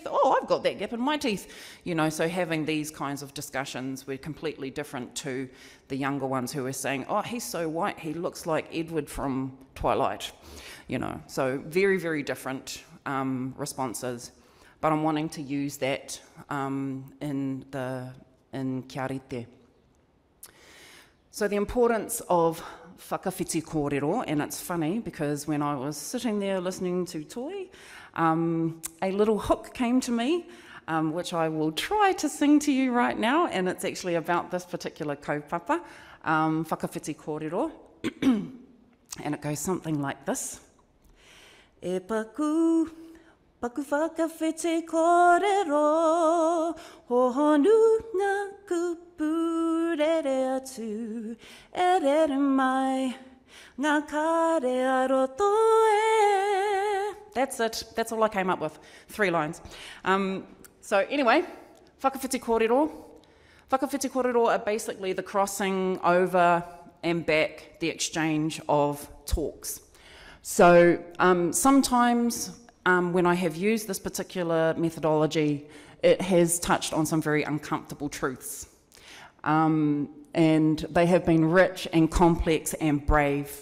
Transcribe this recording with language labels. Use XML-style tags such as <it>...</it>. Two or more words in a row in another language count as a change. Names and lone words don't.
<en>Oh, I've got that gap in my teeth. You know, so having these kinds of discussions were completely different to the younger ones who were saying, oh, he's so white, he looks like Edward from Twilight. You know, so very, very different responses. but I'm wanting to use that in</en> <mi>kia rite.</mi> <en>So the importance of</en> <mi>whakawhiti kōrero,</mi> <en>and it's funny because when I was sitting there listening to Toi, a little hook came to me, which I will try to sing to you right now, and it's actually about this particular kaupapa,</en> <mi>whakawhiti kōrero,</mi> <en>and it goes something like this.</en> <mi>E paku whakawhiti kōrero, hohonu ngā kupu rere atu, e rere mai, ngā kare aroto e.</mi> <en>That's it. That's all I came up with. 3 lines. So anyway,</en> <mi>whakawhiti kōrero. Whakawhiti kōrero</mi> <en>are basically the crossing over and back, the exchange of talks. So sometimes when I have used this particular methodology, it has touched on some very uncomfortable truths. And they have been rich and complex and brave.</en>